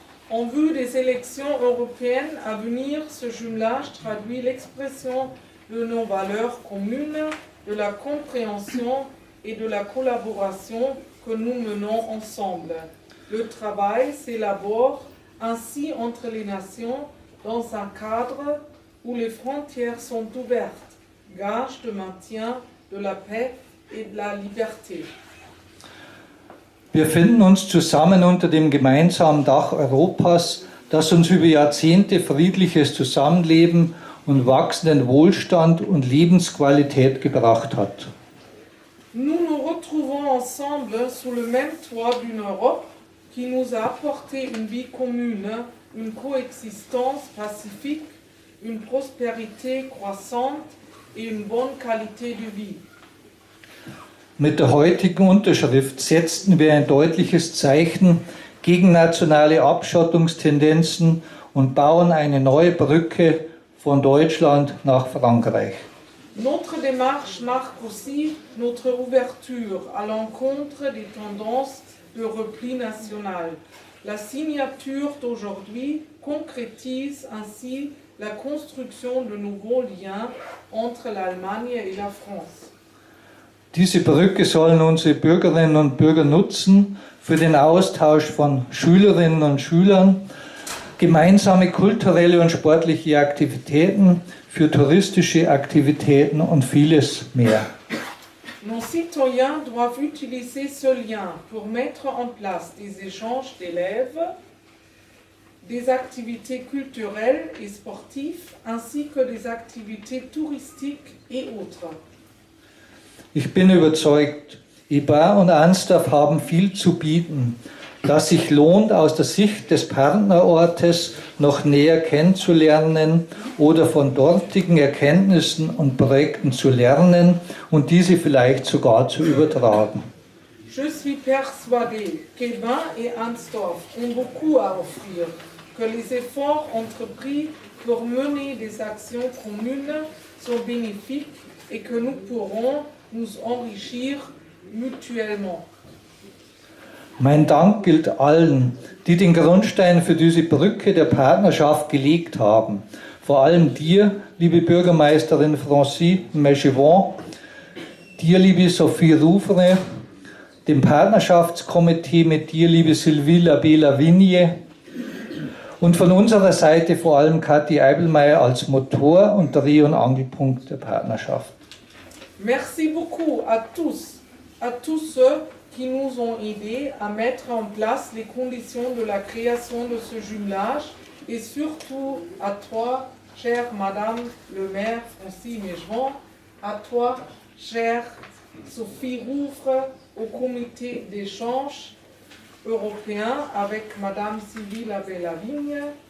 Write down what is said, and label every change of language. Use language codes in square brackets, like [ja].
[fr] En vue des élections européennes à venir, ce jumelage traduit l'expression de nos valeurs communes, de la compréhension et de la collaboration que nous menons ensemble. Le travail s'élabore ainsi entre les nations dans un cadre où les frontières sont ouvertes, gage de maintien de la paix et de la liberté. [de] Wir finden uns zusammen unter dem gemeinsamen Dach Europas, das uns über Jahrzehnte friedliches Zusammenleben und wachsenden Wohlstand und Lebensqualität gebracht hat. [fr] Nous nous retrouvons ensemble sous le même toit d'une Europe qui nous a apporté une vie commune, une coexistence pacifique, une prospérité croissante et une bonne qualité de vie. [de] Mit der heutigen Unterschrift setzten wir ein deutliches Zeichen gegen nationale Abschottungstendenzen und bauen eine neue Brücke von Deutschland nach Frankreich. [fr] Notre démarche marque aussi notre ouverture à l'encontre des tendances de repli national. La signature d'aujourd'hui concrétise ainsi la construction de nouveaux liens entre l'Allemagne et la France. [de] Diese Brücke sollen unsere Bürgerinnen und Bürger nutzen für den Austausch von Schülerinnen und Schülern, gemeinsame kulturelle und sportliche Aktivitäten, für touristische Aktivitäten und vieles mehr. [fr] Nos citoyens doivent utiliser ce lien pour mettre en place des échanges d'élèves, des activités culturelles et sportives, ainsi que des activités touristiques et autres. [de] Ich bin überzeugt, IBA und ANSTAF haben viel zu bieten, das sich lohnt, aus der Sicht des Partnerortes noch näher kennenzulernen oder von dortigen Erkenntnissen und Projekten zu lernen und diese vielleicht sogar zu übertragen. [fr] Je suis persuadée qu'Eban et Ansdorf ont beaucoup à offrir, que les efforts entrepris pour mener des actions communes sont bénéfiques et que nous pourrons nous enrichir mutuellement. [de] Mein Dank gilt allen, die den Grundstein für diese Brücke der Partnerschaft gelegt haben. Vor allem dir, liebe Bürgermeisterin Francis Mechevon, dir, liebe Sophie Rouvre, dem Partnerschaftskomitee mit dir, liebe Sylvie Labé-Lavigne und von unserer Seite vor allem Kathi Eibelmeier als Motor und Dreh- und Angelpunkt der Partnerschaft. [fr] Merci beaucoup à tous ceux qui nous ont aidés à mettre en place les conditions de la création de ce jumelage et surtout à toi, chère Madame le maire Francis Mechevon, à toi, chère Sophie Rouvre, au comité d'échange européen avec Madame Sylvie Labé-Lavigne.